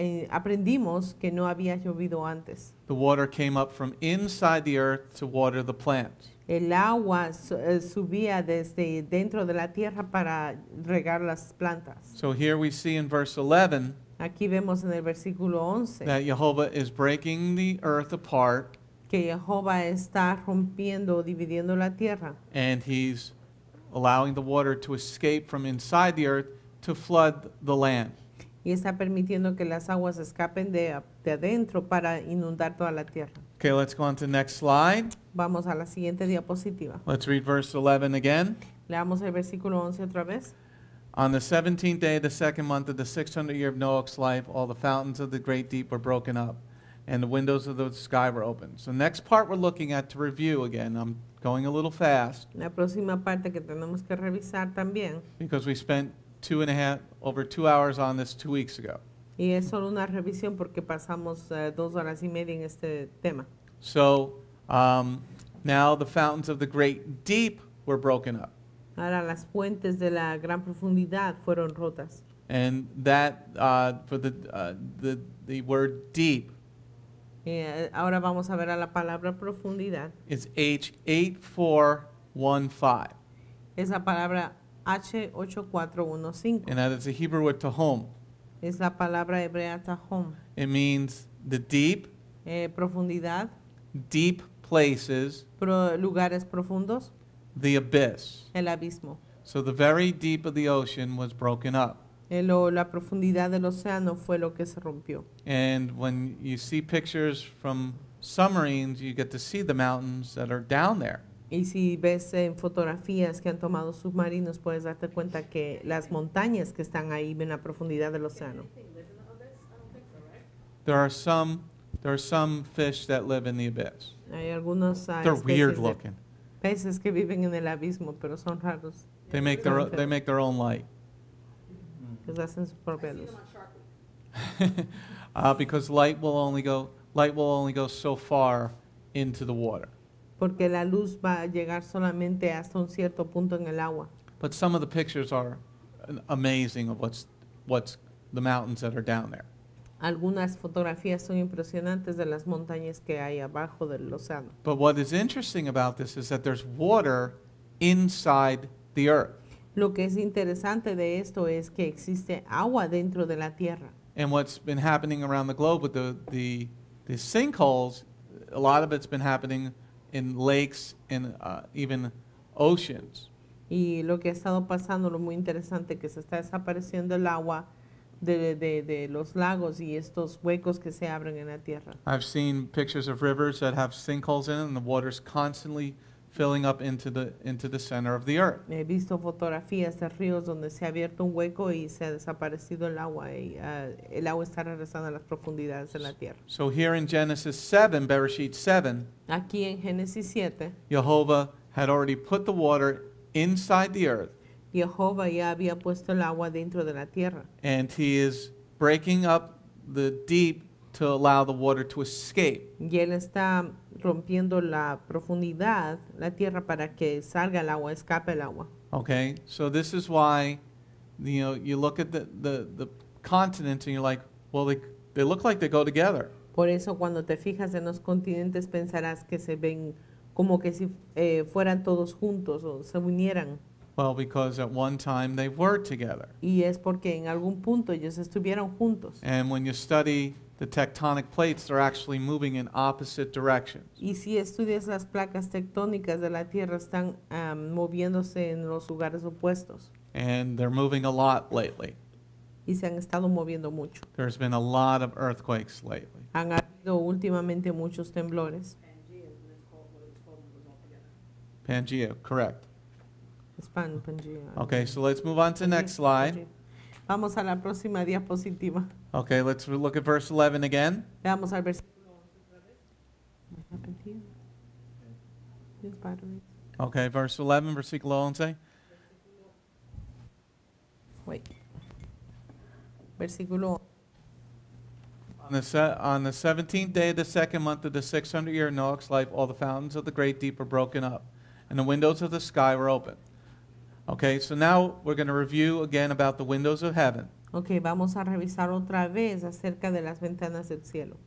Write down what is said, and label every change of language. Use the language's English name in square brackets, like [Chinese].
[Spanish] aprendimos que no había llovido antes. [English] The water came up from inside the earth to water the plants. [Spanish] El agua subía desde dentro de la tierra para regar las plantas. [English] So here we see in verse 11 [Spanish] Aquí vemos en el versículo 11 [English] that Jehovah is breaking the earth apart [Spanish] que Jehová está rompiendo, dividiendo la tierra, [English] and he's allowing the water to escape from inside the earth to flood the land. [Spanish] y está permitiendo que las aguas escapen de adentro para inundar toda la tierra. [English] Okay, let's go on to the next slide. [Spanish] Vamos a la siguiente diapositiva. [English] Let's read verse 11 again. [Spanish] Leamos el versículo 11 otra vez. [English] On the 17th day of the second month of the 600th year of Noah's life, all the fountains of the great deep were broken up, and the windows of the sky were opened. So the next part we're looking at to review again, I'm going a little fast [Spanish] La próxima parte que tenemos que revisar también, [English] because we spent over 2 hours on this 2 weeks ago. [Spanish] y es solo una revisión porque pasamos 2 horas y media en este tema. [English] So now the fountains of the great deep were broken up. [Spanish] Ahora las fuentes de la gran profundidad fueron rotas. [English] And that, for the word deep, [Spanish] Ahora vamos a ver a la palabra profundidad. [English] is H8415. [Spanish] Es la palabra H8415. [English] And that is the Hebrew word tahom. [Spanish] Es la palabra hebrea tahom. [English] It means the deep, [Spanish] Profundidad, [English] deep places, [Spanish] lugares profundos, [English] the abyss. [Spanish] el abismo. [English] So the very deep of the ocean was broken up. [Spanish] La profundidad del océano fue lo que se rompió. [English] And when you see pictures from submarines, you get to see the mountains that are down there. [Spanish] Y si ves en fotografías que han tomado submarinos, puedes darte cuenta que las montañas que están ahí en la profundidad del océano. [English] There are some fish that live in the abyss. [Spanish] Hay algunos [English] They're weird [Spanish] especies de [English] looking. [Spanish] peces que viven en el abismo, pero son raros. [English] They make their own light. [Spanish] Ellos hacen su propia luz. [English] Because light will only go so far into the water. [Spanish] Porque la luz va a llegar solamente hasta un cierto punto en el agua. [English] But some of the pictures are amazing of what's the mountains that are down there. [Spanish] Algunas fotografías son impresionantes de las montañas que hay abajo del océano. [English] But what is interesting about this is that there's water inside the earth. [Spanish] Lo que es interesante de esto es que existe agua dentro de la tierra. [English] And what's been happening around the globe with the sinkholes, a lot of it's been happening in lakes and even oceans. [Spanish] Y lo que ha estado pasando, lo muy interesante, que se está desapareciendo el agua de los lagos y estos huecos que se abren en la tierra. [English] I've seen pictures of rivers that have sinkholes in it, and the water's constantly filling up into the center of the earth. [Spanish] He visto fotografías de ríos donde se ha abierto un hueco y se ha desaparecido el agua y el agua está regresando a las profundidades de la tierra. [English] So here in Genesis 7, Bereshit 7, [Spanish] Aquí en Génesis 7, [English] Jehovah had already put the water inside the earth, [Spanish] Jehová ya había puesto el agua dentro de la tierra [English] and he is breaking up the deep to allow the water to escape. [Spanish] y él está rompiendo la profundidad, la tierra, para que salga el agua, escape el agua. [English] Okay, so this is why, you look at the continents and you're like, well, they look like they go together. [Spanish] Por eso cuando te fijas en los continentes pensarás que se ven como que si fueran todos juntos o se unieran. [English] Well, because at one time they were together. [Spanish] Y es porque en algún punto ellos estuvieron juntos. [English] And when you study the tectonic plates, they're actually moving in opposite directions. [Spanish] Y si estudias las placas tectónicas de la Tierra, están moviéndose en los lugares opuestos. [English] And they're moving a lot lately. [Spanish] Y se han estado moviendo mucho. [English] There's been a lot of earthquakes lately. [Spanish] Han habido últimamente muchos temblores. [English] Pangea, correct. [Spanish] Pangea. [English] Okay, so let's move on to the next slide. [Spanish] Vamos a la próxima diapositiva. [English] Okay, let's look at verse 11 again. [Spanish] Veamos al versículo 11 otra vez. [English] What happened here? These batteries. Okay, verse 11, [Spanish] versículo 11. [English] Wait. Versículo On the 17th day of the second month of the 600 year of Noah's life, all the fountains of the great deep were broken up, and the windows of the sky were open. Okay, so now we're going to review again about the windows of heaven. [Spanish] Ok, vamos a revisar otra vez acerca de las ventanas del cielo.